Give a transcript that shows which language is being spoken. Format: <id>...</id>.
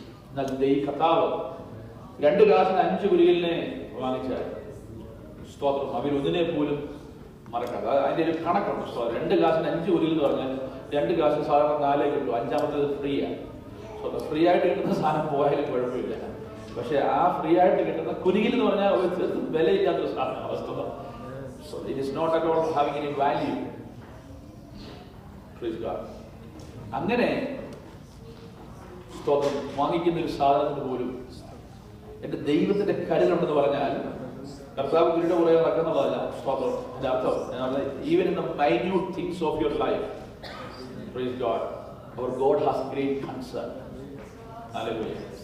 <ml>എന്നാൽ കർത്താവ് 2 ഗ്ലാസിന് 5 കുരിയലിനെ വാങ്ങിച്ചാൽ സ്തോത്രം അവരൊന്നിനെ പോലും മറക്കാതെ, അതിന്റെ ഒരു കണക്കുണ്ട്. 2 ഗ്ലാസിന് 5 കുരിയൽ എന്ന് പറഞ്ഞാൽ 2 ഗ്ലാസ് സാധാരണ 4 കിട്ടും, 5-മത്തേത് ഫ്രീ ആണ്. ഫ്രീ ആയിട്ട് കിട്ടുന്ന സാധനം പോയാലും കുഴപ്പമില്ല. പക്ഷെ ആ ഫ്രീ ആയിട്ട് കിട്ടുന്ന കുരുകിൽ എന്ന് പറഞ്ഞാൽ വിലയില്ലാത്തൊരു സാധനം വസ്തുത.</ml> <en>So it is not at all having any value. Praise God.</en> <ml>അങ്ങനെ സ്തോത്രം വാങ്ങിക്കുന്ന ഒരു സാധനത്തിന് പോലും എന്റെ ദൈവത്തിന്റെ കരുതുണ്ടെന്ന് പറഞ്ഞാൽ കർത്താവ് ഗുരുയുടെ പുറകെ നടക്കുന്നുള്ളതല്ല. സ്തോത്രം അതിന്റെ അർത്ഥം</ml> <en>Even in the minute things of your life, praise God, our God has great concern. ഹല്ലേലൂയ.</en>